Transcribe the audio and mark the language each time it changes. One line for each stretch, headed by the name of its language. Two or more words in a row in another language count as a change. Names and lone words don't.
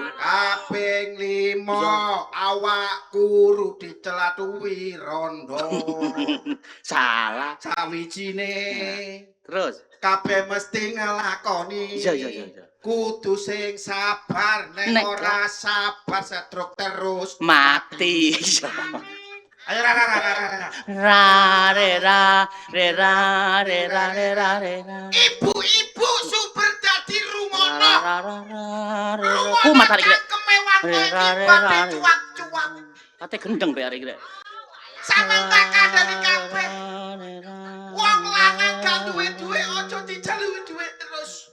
Javanese: Kaping 5 awak kuru dicelatui rondo. Salah. Sawijine Terus? kabeh mesti ngelakoni. Iya. Kudu sing sabar nek ora sabar setruk terus Mati. Ayo Ra re ra re ra re ra re ra re ra. Ibu-ibu sumber dadi rumono. Ku matari iki.
Indonesian: Kemewahan cuap-cuap.
Javanese: Kate gendeng be arek iki. Sampeyan tak kandhani kabeh. Wong lanang gak duwe aja dijaluki duit terus.